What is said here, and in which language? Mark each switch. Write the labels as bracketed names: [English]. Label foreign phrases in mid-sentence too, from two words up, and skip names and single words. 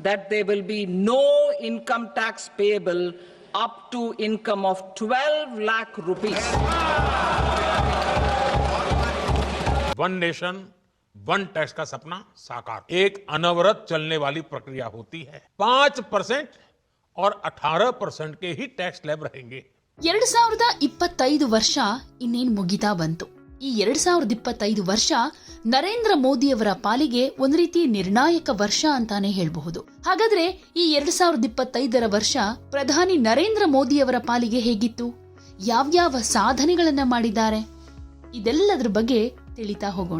[English] that there will be no income tax payable up to income of 12 lakh rupees. One Nation One Tax [Hindi] का सपना साकार, एक अनवरत चलने वाली प्रक्रिया होती है। 5% और 18% के ही [English] tax slab [Hindi] रहेंगे। [Kannada] 2025 ವರ್ಷ ಇನ್ನೇನು ಮುಗಿತಾ ಬಂತು. ಈ 2025 ವರ್ಷ ನರೇಂದ್ರ ಮೋದಿಯವರ ಪಾಲಿಗೆ ಒಂದು ರೀತಿ ನಿರ್ಣಾಯಕ ವರ್ಷ ಅಂತಾನೆ ಹೇಳಬಹುದು. ಹಾಗಾದ್ರೆ ಈ 2025ರ ವರ್ಷ ಪ್ರಧಾನಿ ನರೇಂದ್ರ ಮೋದಿಯವರ ಪಾಲಿಗೆ ಹೇಗಿತ್ತು? ಯಾವ್ಯಾವ ಸಾಧನೆಗಳನ್ನ ಮಾಡಿದ್ದಾರೆ? ಇದೆಲ್ಲದರ ಬಗ್ಗೆ ತಿಳಿತಾ ಹೋಗೋಣ.